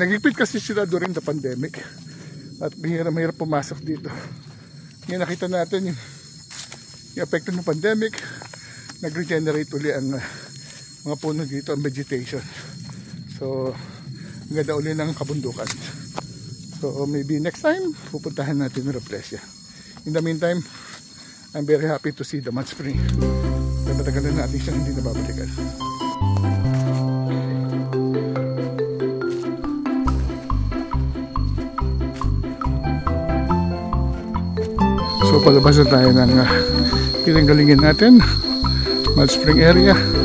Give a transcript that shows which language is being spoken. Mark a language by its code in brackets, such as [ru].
[tl] Nagipit kasi sila [en] during the pandemic [tl] at mahirap pumasok dito. Ngayon nakita natin yung epekto ng pandemic. Nag-regenerate uli ang mga puno dito, ang vegetation. So ang ganda uli ng kabundukan. So [en] maybe next time [tl] pupuntahan natin ng Roplossia. [en] In the meantime, I'm very happy to see the mud spring. [tl] Matagal na natin siyang hindi nababalikan. So palabas na tayo ng pinanggalingan natin, mud spring area.